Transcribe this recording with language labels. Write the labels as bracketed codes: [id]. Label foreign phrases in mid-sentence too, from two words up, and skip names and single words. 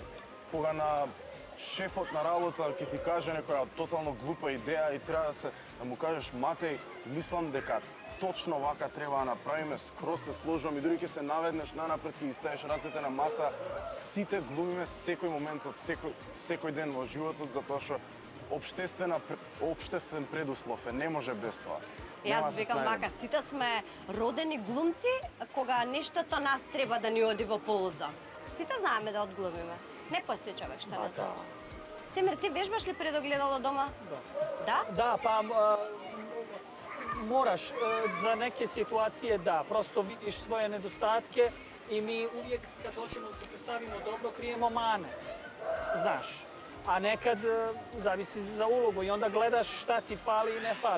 [mk] Кога на шефот на работа ќе ти каже некоја тотално глупа идеја и треба да му кажеш Матеј, мислам дека точно вака треба да направиме, скроз се сложувам и дури ќе се наведнеш нанапред и ставиш рацете на маса, сите глумиме секој момент од секој ден во животот затоа што општествен предуслов е, не може без тоа. Нема Јас да се викам снајдеме. вака, сите сме родени глумци кога нештото нас треба да ни оди во полза. Сите знаеме да одглумиме. Не постои човек што не знае. Семир, ти вежбаш ли пред огледало дома? Да? [bs] Da, pa moraš za neke situacije, da, prosto vidiš svoje nedostatke I mi uvijek kad hoćemo da se predstavimo dobro, krijemo mane. Znaš. A nekad zavisi za ulogu i onda gledaš šta ti fali i ne fali.